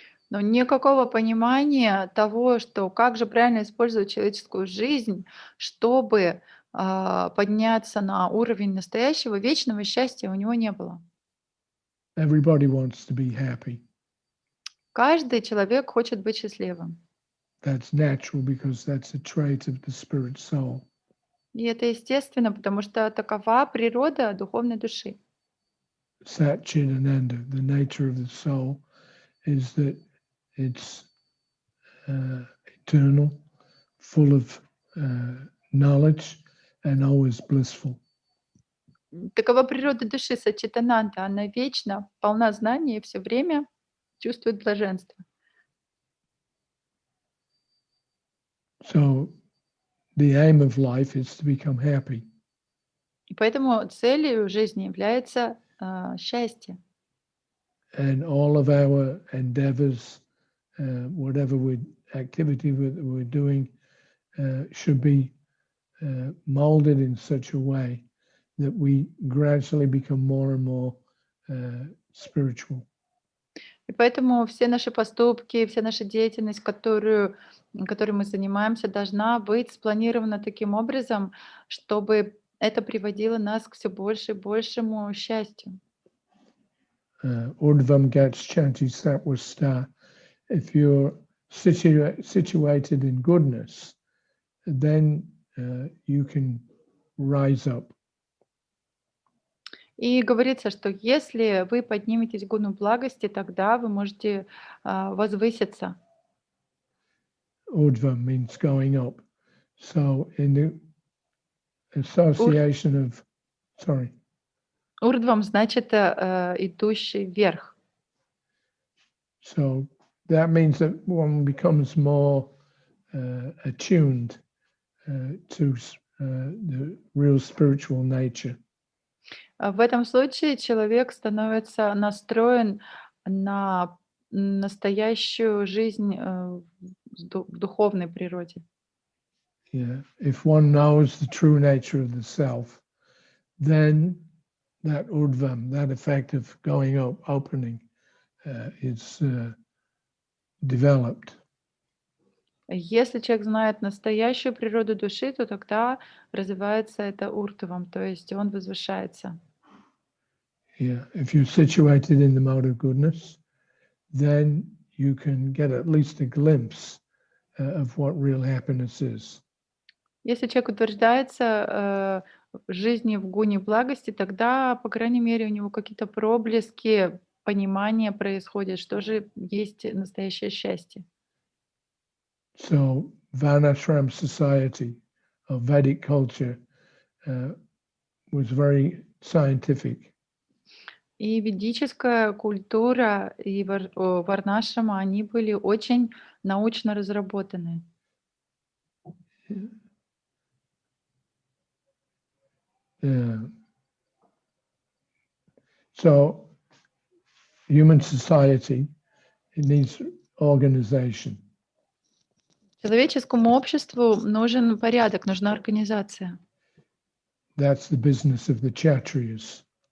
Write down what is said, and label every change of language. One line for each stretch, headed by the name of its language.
Russian: Но никакого понимания того, что как же правильно использовать человеческую жизнь, чтобы подняться на уровень настоящего вечного счастья, у него не было.
English: Everybody wants to be happy.
Russian: Каждый человек хочет быть счастливым.
English: That's natural because that's a trait of the spirit soul.
Russian: И это естественно, потому что такова природа духовной души.
English: Sat Chit Ananda, the nature of the soul is that it's eternal, full of knowledge, and always blissful.
Russian: Такова природа души Сачитананда. Она вечна, полна знаний и все время чувствует блаженство.
English: So the aim of life is to become happy.
Russian: И поэтому целью жизни является счастье.
English: And all of our endeavors, whatever activity we're doing, should be molded in such a way that we gradually become more and more spiritual.
Russian: И поэтому все наши поступки, вся наша деятельность, которой мы занимаемся, должна быть спланирована таким образом, чтобы это приводило нас к все больше и большему счастью.
Sanskrit: Urdhvam gats chanti sattvasta.
English: If you're situated in goodness, then you can rise up.
Russian: И говорится, что если вы подниметесь в гуну благости, тогда вы можете возвыситься.
English: Urdhvam means going up. So in the association of, sorry.
Russian: Урдвам значит идущий вверх.
English: So that means that one becomes more attuned to the real spiritual nature.
Russian: В этом случае человек становится настроен на настоящую жизнь в духовной природе.
English: Yeah. If one knows the true nature of the self, then that urdhvam, that effect of going up, opening, is developed.
Russian: Если человек знает настоящую природу души, то тогда развивается это уртвам, то есть он возвышается.
English: Yeah. If you're situated in the mode of goodness, then you can get at least a glimpse of what real happiness is.
Russian: Если человек утверждается в жизни в гуне благости, тогда, по крайней мере, у него какие-то проблески понимания происходят, что же есть настоящее счастье.
English: So Varnashram society of Vedic culture was very scientific.
Russian: И ведическая культура и варнашрама, они были очень научно разработаны.
English: So human society, it needs organization.
Russian: Человеческому обществу нужен порядок, нужна организация.
English: That's the business of the kshatriyas.